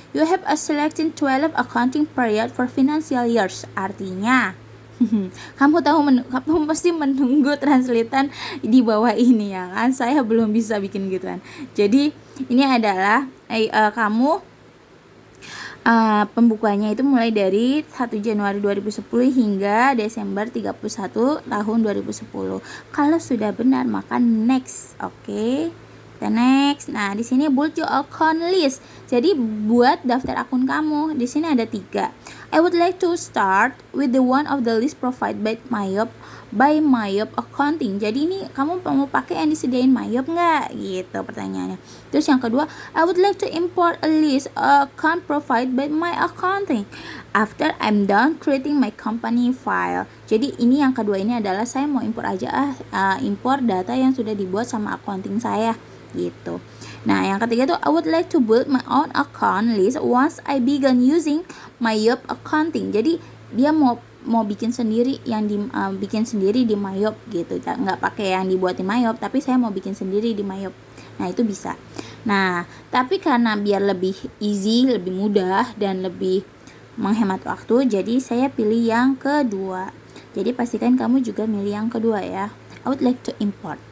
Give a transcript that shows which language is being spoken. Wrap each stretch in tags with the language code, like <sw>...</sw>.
<en>You have a selected 12 accounting period for financial years.</en> <id>Artinya kamu pasti menunggu translatean di bawah ini ya kan. Saya belum bisa bikin gituan. Jadi ini adalah kamu pembukuannya itu mulai dari 1 Januari 2010 hingga Desember 31 tahun 2010. Kalau sudah benar maka next. Oke. Next. Nah, di sini</id> <en>build your account list.</en> <id>Jadi buat daftar akun kamu. Di sini ada 3.</id> <en>I would like to start with the one of the list provided by Mayop Accounting.</en> <id>Jadi ini kamu mau pakai yang disediain Mayop nggak? Gitu pertanyaannya. Terus yang kedua,</id> <en>I would like to import a list account provided by my accounting after I'm done creating my company file.</en> <id>Jadi ini yang kedua ini adalah saya mau import aja import data yang sudah dibuat sama accounting saya gitu. Nah, yang ketiga tuh</id> <en>I would like to build my own account list once I began using Mayop Accounting.</en> <id>Jadi dia mau bikin sendiri yang bikin sendiri di Mayop gitu. Nggak pakai yang dibuat di Mayop, tapi saya mau bikin sendiri di Mayop. Nah, itu bisa. Nah, tapi karena biar lebih easy, lebih mudah dan lebih menghemat waktu, jadi saya pilih yang kedua. Jadi pastikan kamu juga milih yang kedua ya.</id> <en>I would like to import.</en>